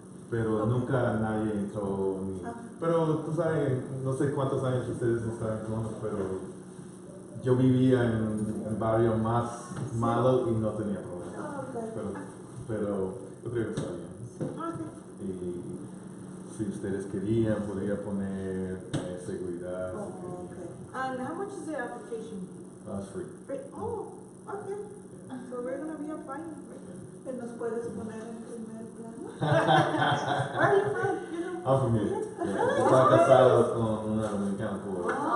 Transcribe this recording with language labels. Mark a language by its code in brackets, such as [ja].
[es] Pero nunca nadie entró. Pero tú sabes, no sé cuántos años ustedes están juntos, pero yo vivía en un barrio más malo y no tenía problemas. Pero yo creo que está bien. Y si ustedes querían, podría poner seguridad. [en] And how much is the application? It's free. Oh, okay. So we're gonna be fine. [es] ¿Que nos puedes poner en primer plano? [en] Where are you from? I'm from here. Yeah. [es] Estaba casado con una dominicana por.